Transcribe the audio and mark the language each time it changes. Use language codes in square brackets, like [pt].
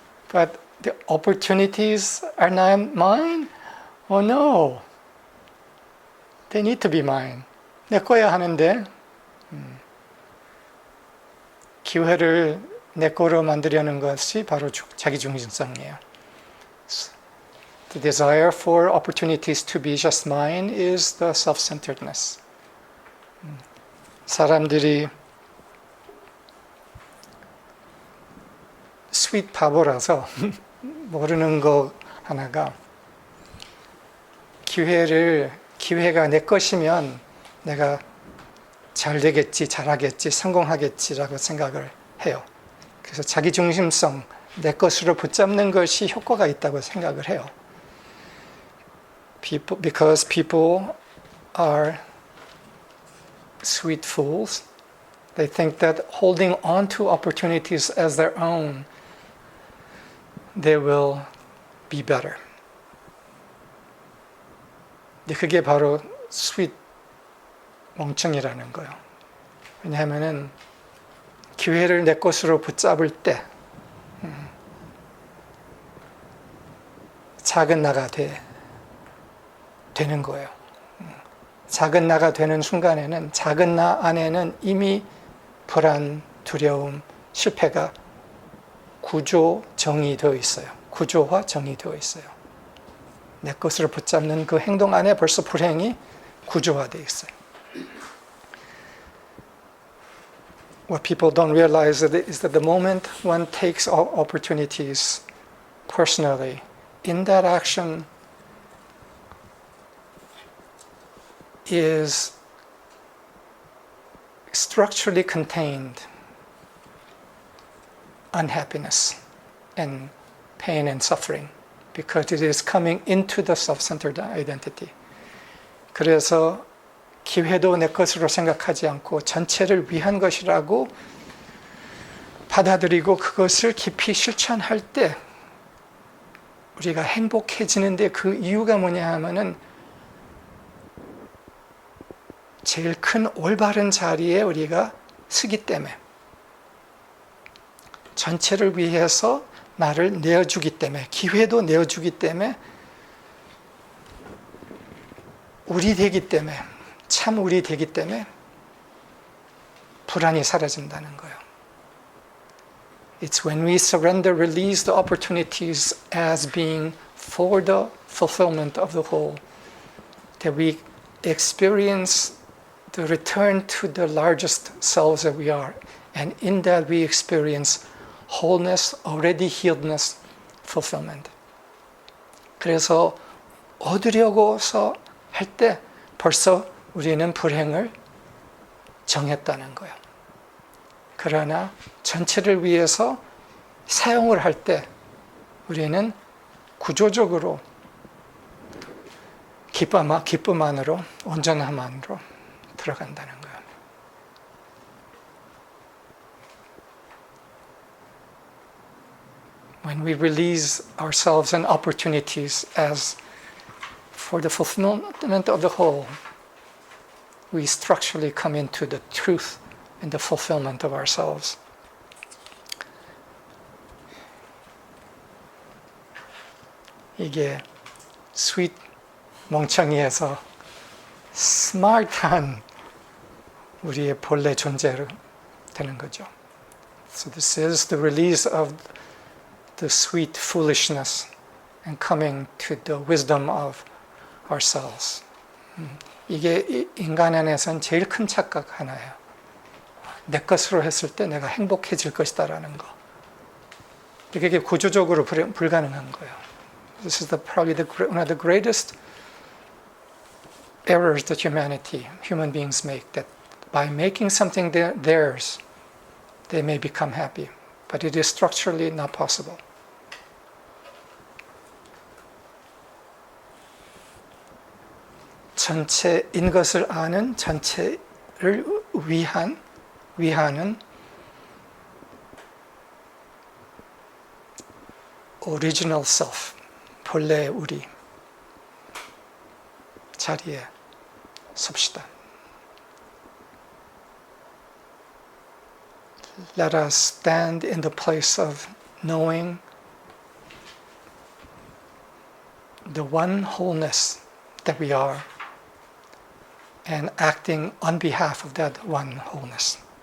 [en] But the opportunities are not mine? No. They need to be mine. [ko] 내 거야 하는데 기회를 내 거로 만들려는 것이 바로 자기중심성이에요. [en] The desire for opportunities to be just mine is the self-centeredness. [ko] 사람들이 스윗 바보라서 모르는 거 하나가 기회가 내 것이면 내가 잘 되겠지, 잘하겠지, 성공하겠지라고 생각을 해요. 그래서 자기중심성, 내 것으로 붙잡는 것이 효과가 있다고 생각을 해요. [en] Because people are sweet fools, they think that holding on to opportunities as their own, they will be better. [ko] 근데 그게 바로 스윗 멍청이라는 거예요. 왜냐하면은 기회를 내 것으로 붙잡을 때 작은 나가 되는 거예요. 작은 나가 되는 순간에는 작은 나 안에는 이미 불안, 두려움, 실패가 정의되어 있어요. 구조화 정의되어 있어요. 내 것으로 붙잡는 그 행동 안에 벌써 불행이 구조화되어 있어요. [en] What people don't realize is that the moment one takes opportunities personally, in that action is structurally contained unhappiness and pain and suffering because it is coming into the self-centered identity. [ko] 그래서 기회도 내 것으로 생각하지 않고 전체를 위한 것이라고 받아들이고 그것을 깊이 실천할 때 우리가 행복해지는데 그 이유가 뭐냐 하면은 제일 큰 올바른 자리에 우리가 서기 때문에 전체를 위해서 나를 내어주기 때문에 기회도 내어주기 때문에 우리 되기 때문에 참 우리 되기 때문에 불안이 사라진다는 거예요. [en] It's when we surrender, release the opportunities as being for the fulfillment of the whole that we experience the return to the largest selves that we are. And in that we experience wholeness, already healedness, fulfillment. [ko] 그래서 얻으려고서 할 때 벌써 우리는 불행을 정했다는 거예요. 그러나 전체를 위해서 사용을 할 때 우리는 구조적으로 기쁨 안으로, 온전함 안으로 들어간다는 거예요. [en] When we release ourselves and opportunities as for the fulfillment of the whole, we structurally come into the truth and the fulfillment of ourselves. [ko] 이게 스윗 멍청이에서 스마트한 우리의 본래 존재로 되는 거죠. [en] So this is the release of the sweet foolishness and coming to the wisdom of ourselves. [ko] 이게 인간 안에서는 제일 큰 착각 하나예요. 내 것으로 했을 때 내가 행복해질 것이다라는 거. 이게 구조적으로 불가능한 거예요. [en] This is probably one of the greatest errors that human beings make, that by making something theirs, they may become happy. But it is structurally not possible. [ko] 전체인 것을 아는, 전체를 위하는 [en] original self, [ko] 본래 우리 자리에 섭시다. [en] Let us stand in the place of knowing the one wholeness that we are and acting on behalf of that one wholeness.